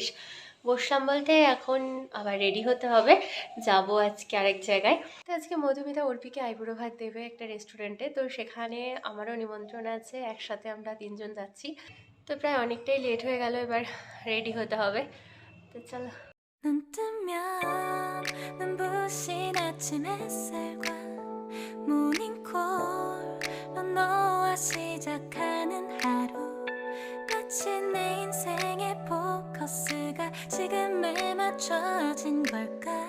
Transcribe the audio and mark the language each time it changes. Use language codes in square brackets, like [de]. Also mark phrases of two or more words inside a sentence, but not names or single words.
[bn] বসলাম বলতে এখন আবার রেডি হতে হবে, যাব আজকে আরেক জায়গায়। তো আজকে মধুমিতা অর্পিকে আইবুড়ো ভাত দেবে একটা রেস্টুরেন্টে, তো সেখানে আমারও নিমন্ত্রণ আছে, একসাথে আমরা 3জন যাচ্ছি। তো প্রায় অনেকটাই লেট হয়ে গেল, এবার রেডি হতে হবে। তো চলো। [ko] 눈 뜨면 눈부신 아침 햇살과 모닝콜로 너와 시작하는 하루, 마치 내 인생의 포커스가 지금에 맞춰진 걸까.